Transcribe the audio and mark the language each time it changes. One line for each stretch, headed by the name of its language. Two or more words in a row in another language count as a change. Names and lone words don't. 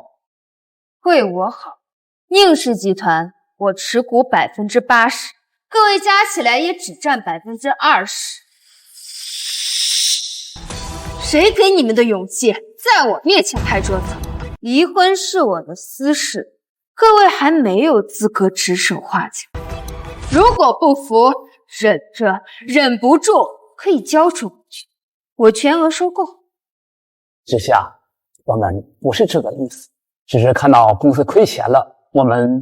Chinese: 为我好，宁氏集团我持股80%，各位加起来也只占20%。誰給你們的勇氣在我面前拍桌子？離婚是我的私事，各位還沒有資格指手畫腳。如果不服，忍着，忍不住可以交出我去，我全額收購。知夏，我們不是這個意思，只是看到公司虧錢了，我們